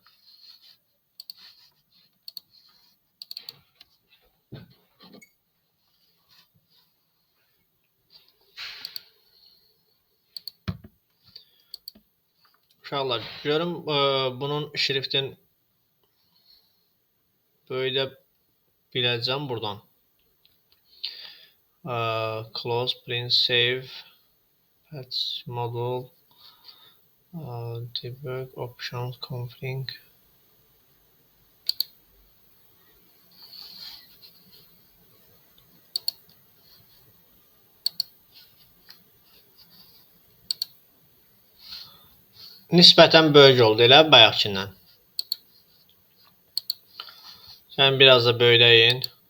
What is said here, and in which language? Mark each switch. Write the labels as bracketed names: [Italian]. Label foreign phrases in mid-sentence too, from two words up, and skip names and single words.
[Azerbaijani] Uşaqlar, görüm bunun şriftin böyüdə biləcəm buradan. [English] Close, print, save, patch, model, debug, options, config. [Azerbaijani] Nisbətən böyük oldu elə bayaqkindən. Sən biraz da böyüləyin.